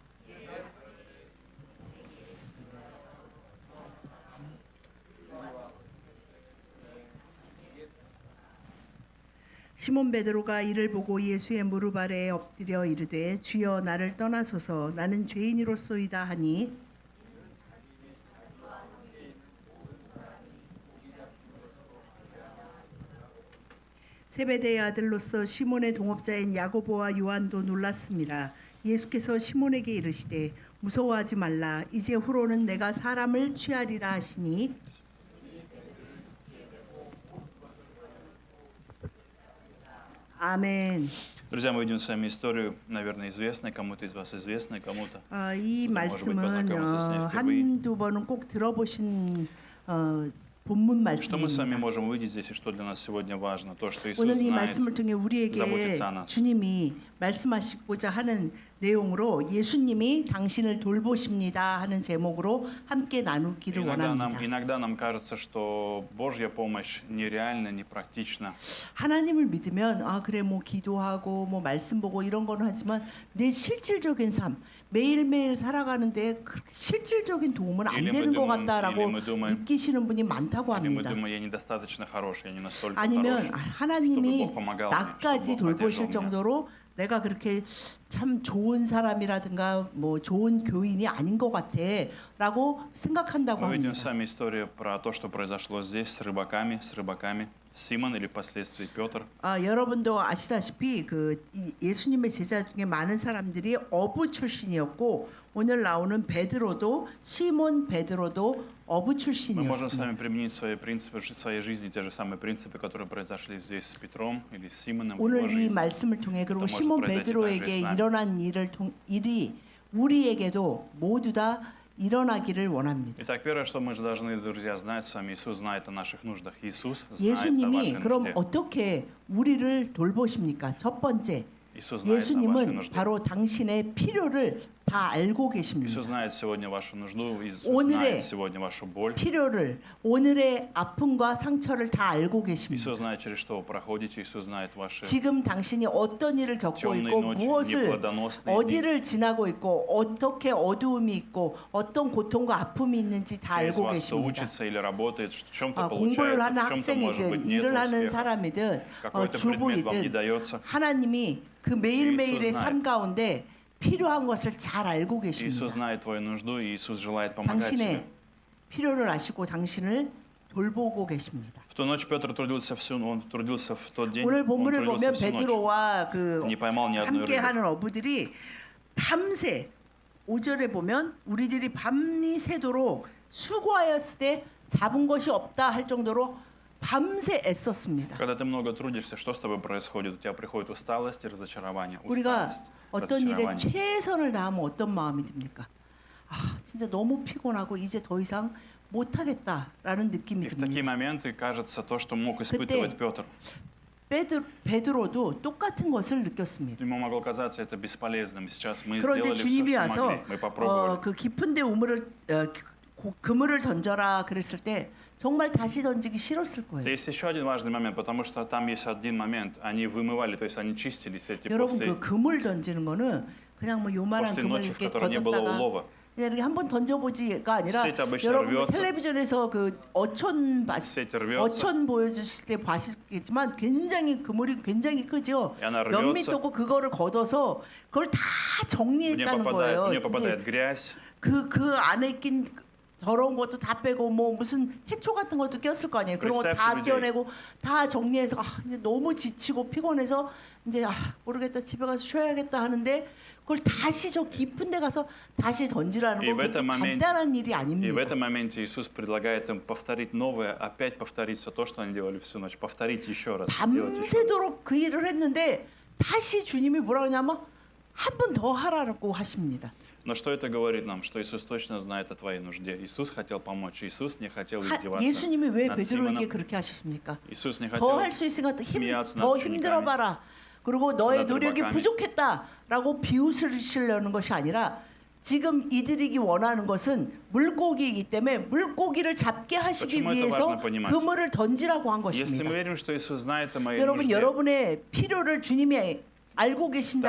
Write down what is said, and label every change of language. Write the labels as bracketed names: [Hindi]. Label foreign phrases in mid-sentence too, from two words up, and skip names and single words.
[Korean] 시몬 베드로가 이를 보고 예수의 무릎 아래에 엎드려 이르되 주여 나를 떠나소서 나는 죄인이로소이다 하니 세베대의 아들로서 시몬의 동업자인 야고보와 요한도 놀랐습니다. 예수께서 시몬에게 이르시되 무서워하지 말라 이제 후로는 내가 사람을 취하리라 하시니 아멘. [Russian] Друзья, мы видим с вами историю, наверное, известной, кому-то из вас известной, кому-то. [Korean] 이 [Russian] кто-то, может быть, [Korean] 말씀은 [Russian] познакомился с ней впервые. [Korean] 한두 번은 꼭 들어보신 본문 [Russian] Что мы с вами [Korean] 말씀입니다. [Russian] можем увидеть здесь и что для нас сегодня важно? То, что Иисус [Korean] 오늘 이 [Russian] знает, [Korean] 말씀을 통해 우리에게 [Russian] заботится о нас. [Korean] 주님이 말씀하시고자 하는 내용으로 예수님이 당신을 돌보십니다 하는 제목으로 함께 나누기를 원합니다. [Russian] Иногда нам кажется, что Божья помощь нереальна, непрактична. [Korean] 하나님을 믿으면 아 그래 뭐 기도하고 뭐 말씀 보고 이런 거는 하지만 내 실질적인 삶 매일매일 살아가는데 그렇게 실질적인 도움은 안 되는 것 같다라고 느끼시는 분이 많다고 [Russian] Или мы [Korean] 합니다. [Russian] думаем, я недостаточно хорош, я не настолько [Korean] 아니면 [Russian] хорош, [Korean] 하나님이 [Russian] чтобы Бог помогал мне, [Korean] 나까지 [Russian] чтобы Бог [Korean] 돌보실 [Russian] поддерживал меня. [Korean] 정도로 내가 그렇게 참 좋은 사람이라든가 뭐 좋은 교인이 아닌 것 같아라고 생각한다고 [Russian] Мы видим [Korean] 합니다. [Russian] с вами историю про то, что произошло здесь с рыбаками, Симон или впоследствии Петр. [Korean] 여러분도 아시다시피 이 예수님의 제자 중에 많은 사람들이 어부 출신이었고 오늘 나오는 베드로도 시몬 베드로도 어부 [Russian] Мы можем с вами [Korean] 출신이었습니다. [Russian] применить свои принципы в своей жизни, те же самые принципы, которые произошли здесь с Петром или с Симоном в его [Korean] 오늘 이 [Russian] жизни. [Korean] 말씀을 통해 그리고 또 시몬 [Russian] может произойти [Korean] 베드로에게 [Russian] также и с нами. [Korean] 일어난 일이 우리에게도 모두 다 일어나기를 원합니다. [Russian] Итак, первое, что мы же должны, друзья, знать с вами, Иисус знает о наших нуждах. Иисус знает о [Korean] 예수님이 [Russian] вашей [Korean] 그럼 [Russian] нужде. [Korean] 어떻게 우리를 돌보십니까? 첫 번째, [Russian] Иисус знает о вашей [Korean] 예수님은 [Russian] нужде. [Korean] 바로 당신의 필요를 다 알고 계십니다. [Russian] Иисус знает сегодня вашу нужду, Иисус [Korean] 오늘의 [Russian] знает сегодня вашу боль. [Korean] 필요를 오늘의 아픔과 상처를 다 알고 계십니다. [Russian] Иисус знает, через что вы проходите, Иисус знает ваши [Korean] 지금 당신이 어떤 일을 겪고 [Russian] темные [Korean] 있고 [Russian] ночи, [Korean] 무엇을 [Russian] неплодоносные дни. [Korean] 어디를 지나고 있고 어떻게 어두움이 있고 어떤 고통과 아픔이 있는지 다 [Russian] Через [Korean] 알고 [Russian] вас кто [Korean] 계십니다. [Russian] учится или работает, в чем-то [Korean] 공부를 [Russian] получается, [Korean] 하는 [Russian] в чем-то, может быть, [Korean] 학생이든 [Russian] нет [Korean] 일을 하는 [Russian] успеха. [Korean] 사람이든 [Russian] Какой-то предмет вам не [Korean] 주부이든 [Russian] дается. [Korean] 하나님이 그 매일매일의 이수 삶 가운데 필요한 것을 잘 알고 [Russian] Иисус [Korean] 계십니다. [Russian] знает твою нужду, и Иисус желает помогать тебе. [Korean] 당신의 필요를 아시고 당신을 돌보고 계십니다. [Russian] В ту ночь Петр трудился он трудился в тот день, [Korean] 오늘 [Russian] он [Korean] 본문을 [Russian] трудился [Korean] 보면 [Russian] всю ночь. [Korean] 베드로와 [Russian] Не поймал ни одной [Korean] 함께 [Russian] рыбы. [Korean] 하는 어부들이 밤새 5절에 보면 우리들이 밤이 새도록 수고하였을 때 잡은 것이 없다 할 정도로 밤새 애썼습니다. [Russian] Когда ты много трудишься, что с тобой происходит? У тебя приходит усталость и разочарование. [Korean] 우리가 [Russian] Усталость, [Korean] 어떤 일에 [Russian] разочарование. [Korean] 최선을 다하면 어떤 마음이 듭니까? 아, 진짜 너무 피곤하고 이제 더 이상 못하겠다라는 느낌이 [Russian] И в такие [Korean] 듭니다. [Russian] моменты кажется то, что мог испытывать Петр. [Korean] 베드로도 똑같은 것을 느꼈습니다. [Russian] Ему могло казаться это бесполезным. Сейчас мы [Korean] 그런데 [Russian] сделали все, [Korean] 주님이 [Russian] что [Korean] 와서 [Russian] могли. Мы попробовали. [Korean] 그 깊은데 그물을 던져라 그랬을 때 정말 다시 던지기 싫었을 거예요. [Russian] Есть еще один важный момент, потому что там есть один момент. Они вымывали, то есть они чистились эти [Korean] 여러분 [Russian] после [Korean] 그 그물 던지는 거는 그냥 뭐 요만한 [Russian] после [Korean] 그물 [Russian] ночи, в [Korean] 이렇게 [Russian] которой не было [Korean] 걷었다가 [Russian] улова. [Korean] 그냥 이렇게 한번 던져보지가 아니라 [Russian] сеть обычно [Korean] 여러분 [Russian] рвется. [Korean] 텔레비전에서 그 어촌 [Russian] Сеть рвется, [Korean] 어촌 보여주실 때 보시겠지만 굉장히 그물이 굉장히 크죠. [Russian] и она [Korean] 몇 [Russian] рвется. [Korean] 미터고 그거를 걷어서 그걸 다 [Russian] В [Korean] 정리했다는 거예요. [Russian] нее [Korean] 이제 [Russian] попадает грязь. [Korean] 그 안에 낀 더러운 것도 다 빼고 뭐 무슨 해초 같은 것도 꼈을 거 아니에요. 그런 거 다 [Russian] представьте, [Korean] 떼어내고 다 정리해서 이제 너무 지치고 피곤해서 이제 모르겠다 집에 가서 쉬어야겠다 하는데 그걸 다시 저 깊은 데 가서 다시 던지라는 [Russian] И [Korean] 거 [Russian] в [Korean] 그렇게 [Russian] этом моменте, [Korean] 간단한 일이 [Russian] и в [Korean] 아닙니다. [Russian] этом моменте Иисус предлагает им повторить новое, опять повторить все то, что они делали всю ночь, повторить еще раз, сделать еще раз. [Korean] 밤새도록 그 일을 했는데 다시 주님이 뭐라 그러냐면 한 번 더 하라고 하십니다. [Russian] Но что это говорит нам? Что Иисус точно знает о твоей нужде. Иисус хотел помочь. Иисус не хотел издеваться [Korean] 예수님이 왜 [Russian] над [Korean] 베드로에게 [Russian] Симоном. [Korean] 그렇게 하셨습니까? [Russian] Иисус не [Korean] 더 [Russian] хотел [Korean] 할 수 있으니까 [Russian] смеяться [Korean] 더 [Russian] над учениками. [Korean] 힘들어봐라. 그리고 너의 [Russian] над [Korean] 노력이 [Russian] рыбаками. [Korean] 부족했다라고 비웃으시려는 것이 아니라 지금 이들이 원하는 것은 물고기이기 때문에 물고기를 잡게 하시기 [Russian] Почему это [Korean] 위해서 [Russian] важно понимать? [Korean] 그물을 던지라고 한 [Russian] Если мы [Korean] 것입니다. [Russian] верим, что Иисус знает о моей [Korean] 여러분 [Russian] нужде, [Korean] 여러분의 필요를 주님이 알고 계신다는